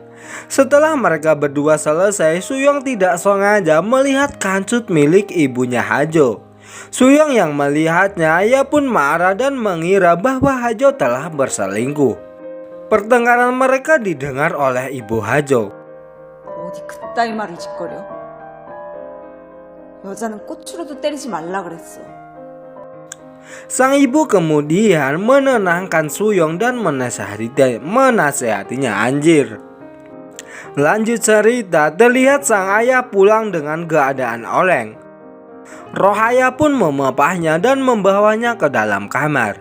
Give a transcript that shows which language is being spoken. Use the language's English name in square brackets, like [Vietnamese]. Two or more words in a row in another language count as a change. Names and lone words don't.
[Indonesian] Setelah mereka berdua selesai, Suyong tidak sengaja melihat kancut milik ibunya Hajo. Suyong yang melihatnya, ia pun marah dan mengira bahwa Hajo telah berselingkuh. Pertengkaran mereka didengar oleh ibu Hajo. [Korean] 어디 그따위 말을 짓거려? 여자는 꽃으로도 때리지 말라 그랬어. [Indonesian] Sang ibu kemudian menenangkan Suyong dan menasehatinya anjir. Lanjut cerita, terlihat sang ayah pulang dengan keadaan oleng. Rohayah pun memapahnya dan membawanya ke dalam kamar.